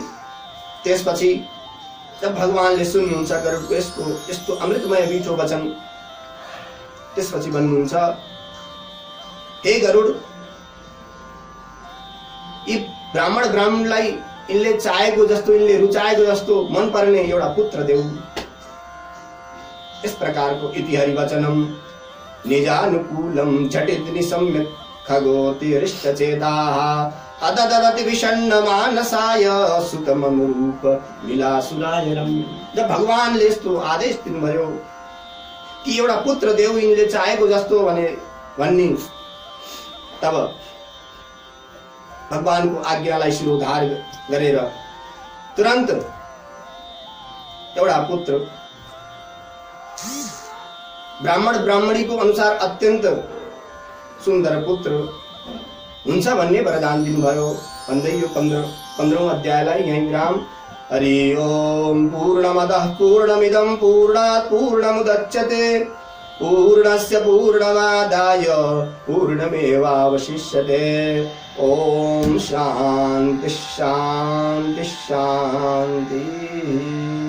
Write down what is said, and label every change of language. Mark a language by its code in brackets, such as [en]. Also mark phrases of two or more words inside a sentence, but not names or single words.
[ne] त्यसपछि जब भगवानले सुन्नुहुन्छ गरुडको यस्तो अमृतमय मिठो वचन, त्यसपछि भन्नुहुन्छ, हे गरुड, यी ब्राह्मणलाई इनले चाहेको जस्तो, इनले रुचाएको जस्तो मन पर्ने एउटा पुत्र देऊ। इस प्रकारको [sa] इति हरिवचनम निजानुकूलम झटित निसम्यक खगोतिरिष्टचेताः अदददति विषण्ण मानसाय सुतमनुरूप विलासुराय रम्य। [ne] जब भगवानले यस्तो आदेश दिनुभयो कि एउटा पुत्र देऊ यिनले चाहेको जस्तो भन्ने, तब भगवानको आज्ञालाई शिरोधार गरेर तुरन्त एउटा पुत्र, ब्राह्मण ब्राह्मणीको अनुसार अत्यन्त सुन्दर पुत्र हुन्छ भन्ने वरदान दिनुभयो। भन्दै यो 15औं अध्यायलाई यही विराम। हरि ओम। [sa] पूर्णमदः पूर्णमिदं पूर्णात् पूर्णमुदच्यते पूर्णस्य पूर्णमादाय पूर्णमेवावशिष्यते। ओम शांति शांति शांति।